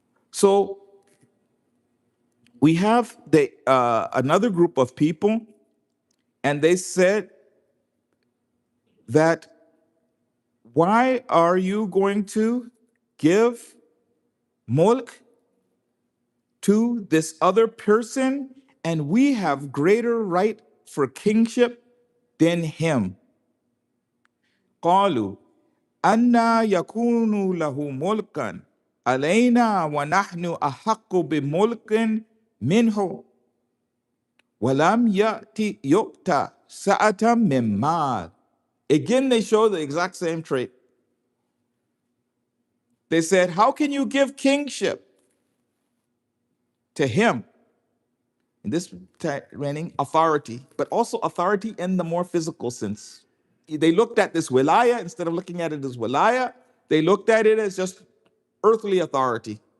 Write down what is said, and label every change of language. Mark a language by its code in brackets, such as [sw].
[en] So we have another group of people, and they said that why are you going to give mulk to this other person and we have greater right for kingship than him? [ar] قالوا أنا يكون له ملكا علينا ونحن أحق بملك منه ولم يؤت سعة من مال. [en] Again, they show the exact same trait. They said, how can you give kingship to him? In this meaning, authority, but also authority in the more physical sense. They looked at this wilaya, instead of looking at it as wilaya, they looked at it as just earthly authority.